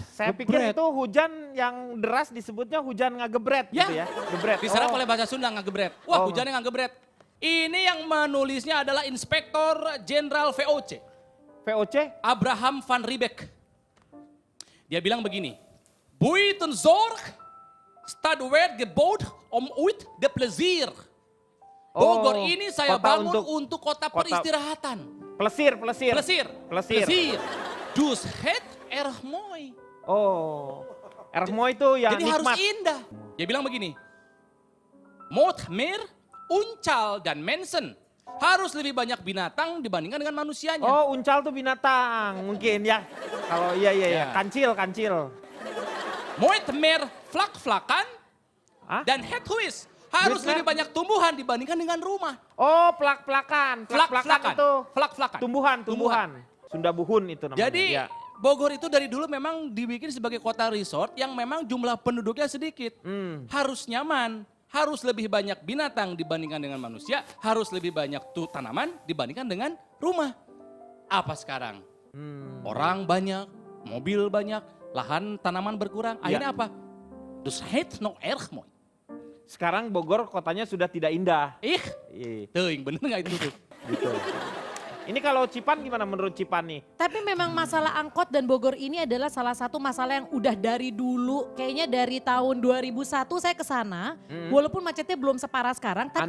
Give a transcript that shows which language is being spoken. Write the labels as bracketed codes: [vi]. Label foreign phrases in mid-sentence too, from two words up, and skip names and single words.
[id] Saya pikir itu hujan yang deras disebutnya hujan ngagebret Ya, gitu ya. Gebret. diserap Oh. oleh bahasa Sunda ngagebret. Wah, Oh. hujannya ngagebret. Ini yang menulisnya adalah Inspektor Jenderal VOC, VOC? Abraham van Riebeck. Dia bilang begini, [nl] Buitenzorg stad werd gebouwd om uit de plezier. [id] Bogor ini saya kota bangun untuk kota peristirahatan. Plesir. [nl] Plesir. Dus het erg mooi. [id] Oh. Ermo itu yang Jadi harus nikmat. indah. Dia bilang begini, [nl] Moet meer, uncal dan mensen. [id] Harus lebih banyak binatang dibandingkan dengan manusianya. Oh, uncal tuh binatang mungkin ya. Kalau iya. Ya. Kancil. [nl] Moet meer vlak-vlakan [id] Hah? [nl] dan het huis. [id] Harus Bener. lebih banyak tumbuhan dibandingkan dengan rumah. Oh, plak-plakan. Vlak-vlakan. itu Vlak-vlakan. tumbuhan. Sunda buhun itu namanya. Jadi Ya. Bogor itu dari dulu memang dibikin sebagai kota resort yang memang jumlah penduduknya sedikit. Harus nyaman, harus lebih banyak binatang dibandingkan dengan manusia, harus lebih banyak tanaman dibandingkan dengan rumah. Apa sekarang? Orang banyak, mobil banyak, lahan tanaman berkurang. Akhirnya apa? [nl] Dus het nog erg mooi. [id] Sekarang Bogor kotanya sudah tidak indah. Ih, Iya, teuing bener nggak itu tuh? gitu. Ini kalau Cipan gimana menurut Cipan nih? Tapi memang masalah angkot dan Bogor ini adalah salah satu masalah yang udah dari dulu. Kayaknya dari tahun 2001 saya ke sana. Walaupun macetnya belum separah sekarang, tapi